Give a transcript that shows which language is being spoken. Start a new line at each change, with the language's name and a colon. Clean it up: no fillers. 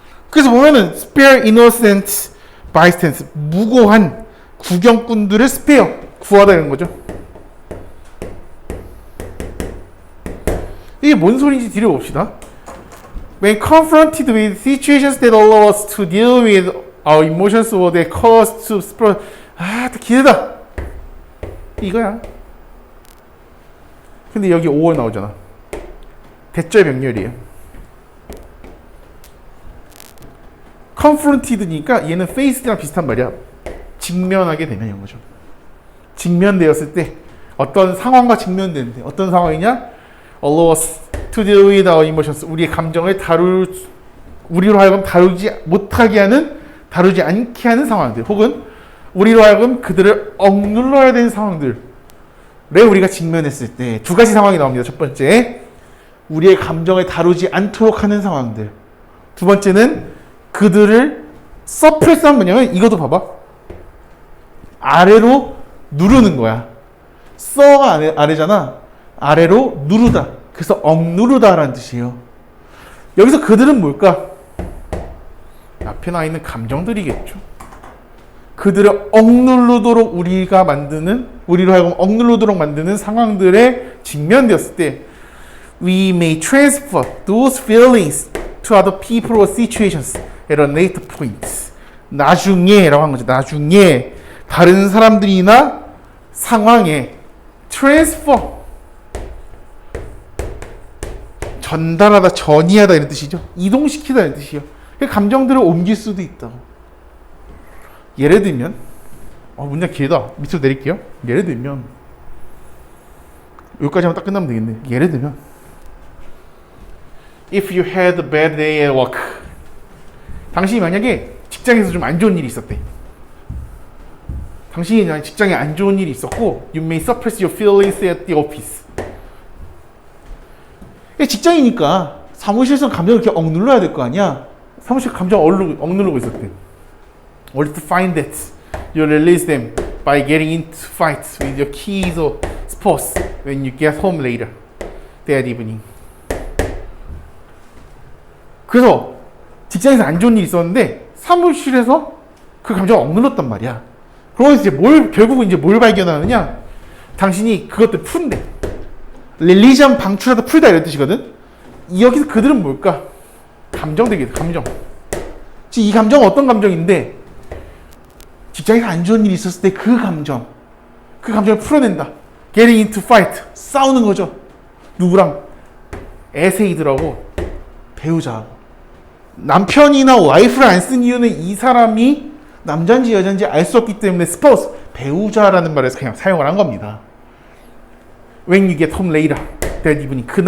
Korean: 그래서 보면은
English: spare innocent bystanders,
Korean: 무고한 구경꾼들을 spare, 구하다 이런 거죠. 이게 뭔 소리인지 들여봅시다.
English: When confronted with situations that allow us to deal with our emotions or that cause us to explore,
Korean: 또 길다. 이거야. 근데 여기 5월 나오잖아. 대절 병렬이에요. confronted니까 얘는 faced랑 비슷한 말이야. 직면하게 되면 이런 거죠. 직면되었을 때 어떤 상황과 직면되는데 어떤 상황이냐?
English: allow us to deal with our emotions.
Korean: 우리의 감정을 우리로 하여금 다루지 못하게 하는, 다루지 않게 하는 상황들, 혹은 우리로 하여금 그들을 억눌러야 되는 상황들에 우리가 직면했을 때 두 가지 상황이 나옵니다. 첫 번째, 우리의 감정을 다루지 않도록 하는 상황들. 두 번째는 그들을 서프레스 하면 뭐냐면 이것도 봐봐. 아래로 누르는 거야. 써가 아래잖아. 아래로 누르다. 그래서 억누르다라는 뜻이에요. 여기서 그들은 뭘까? 앞에 나와 있는 감정들이겠죠. 그들을 억누르도록 우리로 하여금 억누르도록 만드는 상황들에 직면되었을 때
English: we may transfer those feelings to other people or situations at a later point.
Korean: 나중에라고 한 거죠. 나중에 다른 사람들이나 상황에 transfer 전달하다, 전이하다 이런 뜻이죠. 이동시키다 이런 뜻이요. 감정들을 옮길 수도 있다고. 예를 들면 문장 길다. 밑으로 내릴게요. 예를 들면 여기까지 하면 딱 끝나면 되겠네. 예를 들면
English: If you had a bad day at work.
Korean: 당신이 만약에 직장에서 좀 안 좋은 일이 있었대. 당신이 직장에 안 좋은 일이 있었고
English: You may suppress your feelings at the office.
Korean: 직장이니까 사무실에서 감정을 이렇게 억눌러야 될 거 아니야. 사무실 감정 억누르고 있었대.
English: Only to find that you release them by getting into fights with your kids or spouse when you get home later that evening.
Korean: 그래서 직장에서 안 좋은 일이 있었는데 사무실에서 그 감정을 억눌렀단 말이야. 그러면서 이제 결국은 이제 뭘 발견하느냐? 당신이 그것들 푼대. 릴리전 방출하다 풀다 이런 뜻이거든. 여기서 그들은 뭘까? 감정들이겠다. 감정. 지금 이 감정은 어떤 감정인데 직장에서 안 좋은 일이 있었을 때 그 감정을 풀어낸다.
English: Getting into fight.
Korean: 싸우는 거죠. 누구랑? 에세이들하고 배우자하고. 남편이나 와이프를 안 쓴 이유는 이 사람이 남자인지 여자인지 알 수 없기 때문에 스파우스, 배우자라는 말을 그냥 사용을 한 겁니다.
English: When you get home later that evening.